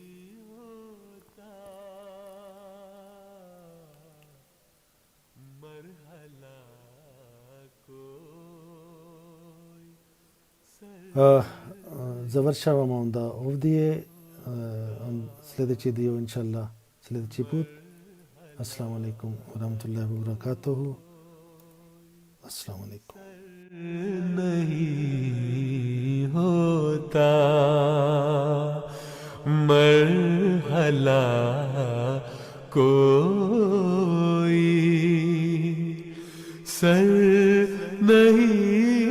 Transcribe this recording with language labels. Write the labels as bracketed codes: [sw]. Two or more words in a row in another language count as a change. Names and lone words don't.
[bs] Završavamo onda ovdje. Sljedeći dio, [ar] إن شاء الله, [bs] sljedeći put. [ar] السلام عليكم ورحمة الله وبركاته. السلام عليكم. [hi] नहीं होता मरहला कोई सर नहीं